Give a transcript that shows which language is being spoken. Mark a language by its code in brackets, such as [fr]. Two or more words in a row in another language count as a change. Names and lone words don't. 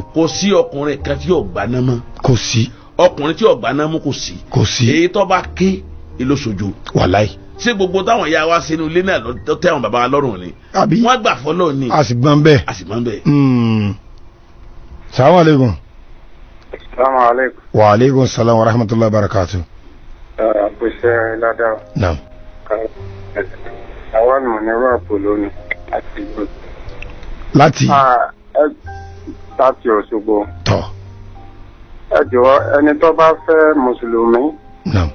[yo] kò sí ọkùnrin kan tí yóò gbaná mọ́. kò sí. ọkùnrin tí yóò gbaná mọ́ kò sí. èyí tó bá ké ìlóṣojú. wàláì. ṣé gbogbo táwọn ìyá wa sínú ilé náà lọ tẹ àwọn bàbá wa lọ́rùn ni. àbí wọ́n gbà fọlọ́ ni. a sì gbọ́n bẹ́ẹ̀. [ar] السلام عليكم. السلام عليكم. وعليكم السلام ورحمة الله وبركاته. [yo] Àpèsè ládàá. Naam. Àwọn ọ̀nà ní Rọ́ọ̀pù ni àti ìlú. Láti. Láti Òṣogbo. Tọ́. Ẹ jọ̀wọ́ ẹni tó bá fẹ́ Mùsùlùmí. Naam.